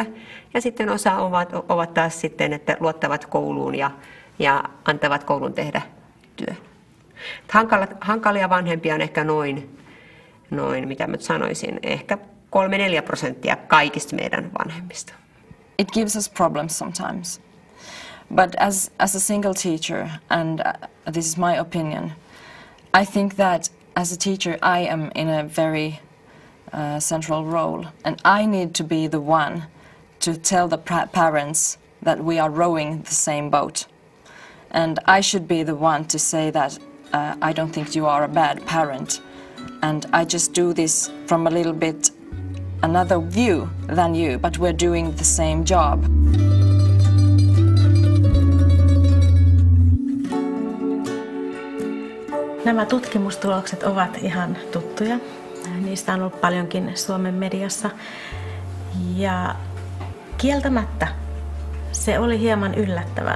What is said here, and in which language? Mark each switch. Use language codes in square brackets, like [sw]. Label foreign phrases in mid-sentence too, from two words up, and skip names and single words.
[fi] Ja sitten osa ovat taas sitten, että luottavat kouluun ja antavat koulun tehdä työn. Hankalia vanhempia on ehkä noin mitä mä sanoisin, ehkä 3-4% kaikista meidän vanhemmista. [en] It gives us problems sometimes. But as a single teacher, and this is my opinion, I think that as a teacher I am in a very central role, and I need to be the one to tell the parents that we are rowing the same boat. And I should be the one to say that I don't think you are a bad parent, and I just do this from a little bit another view than you, but we're doing the same job. [fi] Nämä tutkimustulokset ovat ihan tuttuja. Niistä on ollut paljonkin Suomen mediassa. Ja kieltämättä se oli hieman yllättävää.